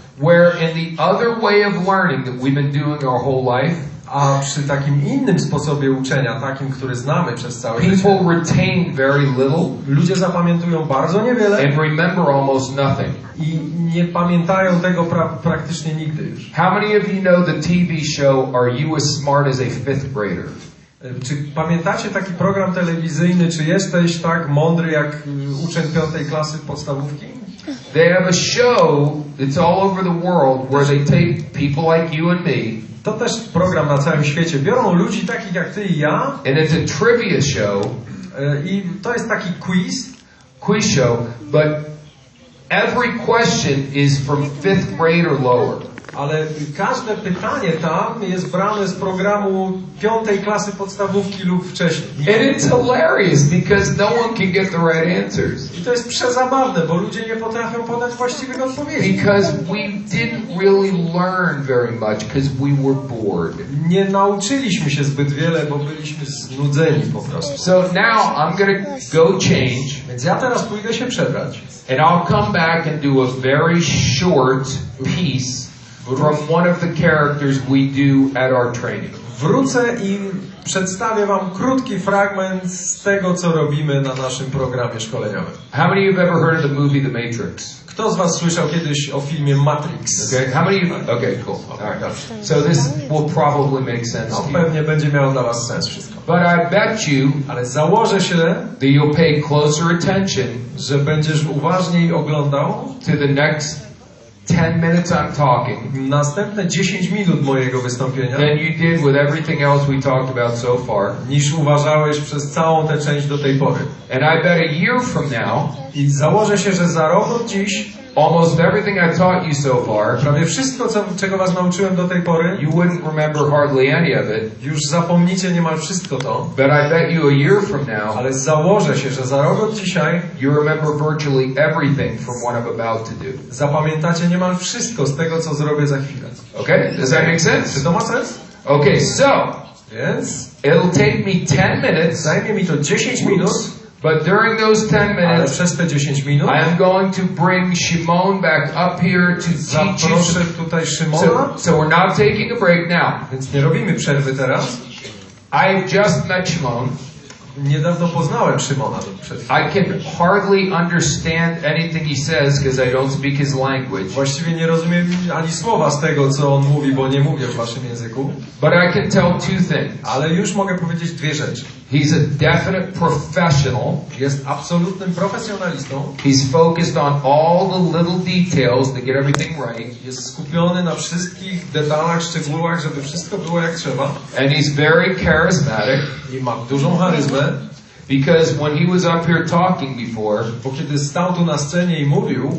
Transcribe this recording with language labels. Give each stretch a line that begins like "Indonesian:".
English: Where in the other way of learning that we've been doing our whole life,
Polish: A przy takim innym sposobie uczenia, takim, który znamy przez całe życie,
English: people retain very little
Polish: ludzie zapamiętują bardzo niewiele
English: and remember almost nothing.
Polish: i nie pamiętają tego praktycznie nigdy już.
English: How many of you know the TV show Are You As Smart As a Fifth Grader?
Polish: Czy pamiętacie taki program telewizyjny, czy jesteś tak mądry jak uczeń 5. klasy podstawówki?
English: They have a show that's all over the world where they take people like you and me,
Polish: To też program na całym świecie. Biorą ludzi takich jak ty i ja
English: and it's a trivia show,
Polish: i to jest taki
English: quiz show, but every question is from 5th grade or lower.
Polish: ale każde pytanie tam jest brane z programu 5. klasy podstawówki lub wcześniej.
English: And it's hilarious because no one can get the right answers.
Polish: I to jest przezabawne, bo ludzie nie potrafią podać właściwych odpowiedzi.
English: Because we didn't really learn very much because we were bored.
Polish: Nie nauczyliśmy się zbyt wiele, bo byliśmy znudzeni po prostu.
English: So now I'm going to go change,
Polish: Więc ja teraz pójdę się przebrać.
English: and I'll come back and do a very short piece from one of the characters we do at our training.
Polish: Wrócę i przedstawię wam krótki fragment z tego, co robimy na naszym programie szkoleniowym.
English: How many of you have ever heard of the movie The Matrix?
Polish: Kto z was słyszał kiedyś o filmie Matrix?
English: Okay, how many of you? Okay, cool. All right. So this will probably make sense
Polish: No,
English: to you.
Polish: pewnie będzie miało dla was sens wszystko.
English: But I bet you
Polish: Ale założę się,
English: that you'll pay closer attention
Polish: że będziesz uważniej oglądał
English: to the next 10 minutes I'm talking
Polish: następne 10 minut mojego wystąpienia
English: than you did with everything else we talked about so far.
Polish: niż uważałeś przez całą tę część do tej pory.
English: And I bet a year from now,
Polish: I założę się, że za rok od dziś
English: almost everything I taught you so far,
Polish: prawie wszystko, czego was nauczyłem do tej pory,
English: you wouldn't remember hardly any of it.
Polish: już zapomnicie niemal wszystko to.
English: But I bet you a year from now,
Polish: Ale założę się, że za rok od dzisiaj
English: you remember virtually everything from what I'm about to do.
Polish: zapamiętacie niemal wszystko z tego, co zrobię za chwilę.
English: Okay? Does that make
Polish: Czy
English: sense?
Polish: to ma sens?
English: Okay, so
Polish: Więc
English: it'll take me 10 minutes,
Polish: zajmie mi to 10 minut,
English: but during those 10
Polish: ale
English: minutes,
Polish: przez te 10 minut
English: I am going to bring Shimon back up here to teach you.
Polish: zaproszę tutaj Szymona,
English: So we're not taking a break now.
Polish: więc nie robimy przerwy teraz.
English: I just met Shimon.
Polish: Niedawno poznałem Szymona przed chwilą.
English: I can hardly understand anything he says because I don't speak his language.
Polish: Właściwie nie rozumiem ani słowa z tego, co on mówi, bo nie mówię w waszym języku.
English: But I can tell two things.
Polish: Ale już mogę powiedzieć dwie rzeczy.
English: He's a definite professional.
Polish: Jest absolutnym profesjonalistą.
English: He's focused on all the little details to get everything right.
Polish: Jest skupiony na wszystkich detalach, szczegółach, żeby wszystko było jak trzeba.
English: And he's very charismatic
Polish: I ma dużą charyzmę.
English: because when he was up here talking before,
Polish: Bo kiedy stał tu na scenie i mówił,